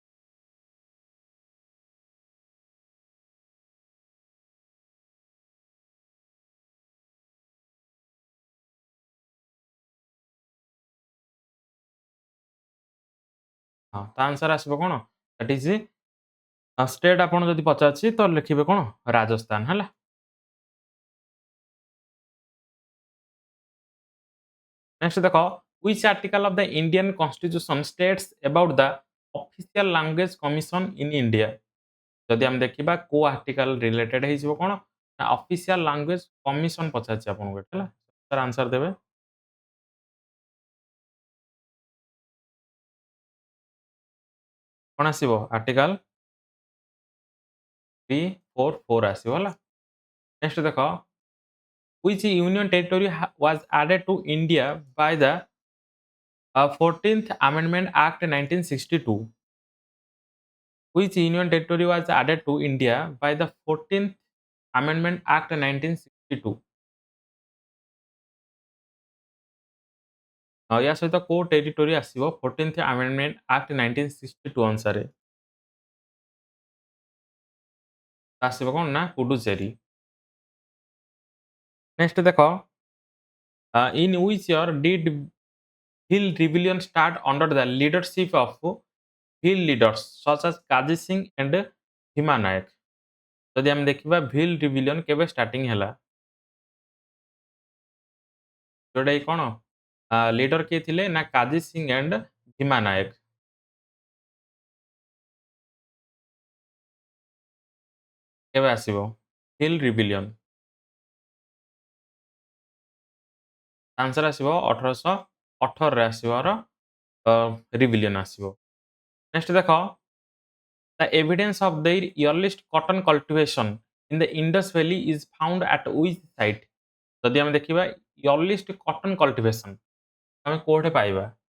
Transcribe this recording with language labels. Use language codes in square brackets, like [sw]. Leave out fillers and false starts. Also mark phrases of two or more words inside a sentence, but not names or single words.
[or] ହଁ, ତା ଆନ୍ସର ଆସିବ କଣ? [en] that is state [or] ଆପଣ ଯଦି ପଚାରୁଛି ତ ଲେଖିବେ କଣ? ରାଜସ୍ଥାନ ହେଲା। ନେକ୍ସଟ ଦେଖ [en] which article of the Indian constitution states about the official language commission in India? [or] ଯଦି ଆମେ ଦେଖିବା କୋଉ ଆର୍ଟିକଲ ରିଲେଟେଡ ହେଇଯିବ କଣ? ନା [en] official language commission [or] ପଚାରିଛି ଆପଣଙ୍କୁ ଏଠି ହେଲା। ତାର ଆନ୍ସର ଦେବେ। କଣ ଆସିବ? ଆର୍ଟିକଲ 344 ଆସିବ ହେଲା। ନେକ୍ସଟ ଦେଖ [en] which union territory was added to India by the 14th Amendment Act 1962, which union territory was added to India by the 14th Amendment Act 1962? [or] ୟା ସହିତ କୋଉ ଟେରିଟୋରୀ ଆସିବ 14th Amendment Act 1962 ଅନୁସାରେ? ଆସିବ କଣ ନା ପୁଡୁଚେରୀ। ନେକ୍ସଟ ଦେଖ, [en] in which year did Hill rebellion start under the leadership of Hill leaders such as Kazi Singh and Bhima Nayak? [or] ଯଦି ଆମେ ଦେଖିବା ଭିଲ୍ ରିବିଲିୟନ କେବେ ଷ୍ଟାର୍ଟିଂ ହେଲା, ଯୋଉଟା କି କଣ ଲିଡର କିଏ ଥିଲେ ନା କାଜି ସିଂ ଆଣ୍ଡ ଭୀମା ନାୟକ। କେବେ ଆସିବ ଭିଲ୍ ରିବିଲିୟନ? ଆନ୍ସର ଆସିବ 1818ରେ ଆସିବାର ରିବିଲିୟନ ଆସିବ। ନେକ୍ସଟ ଦେଖ, [en] the evidence of their earliest cotton cultivation in the Indus Valley is found at which site? [or] ଯଦି ଆମେ ଦେଖିବା [en] earliest cotton cultivation [or] ଆମେ କୋଉଠି ପାଇବା?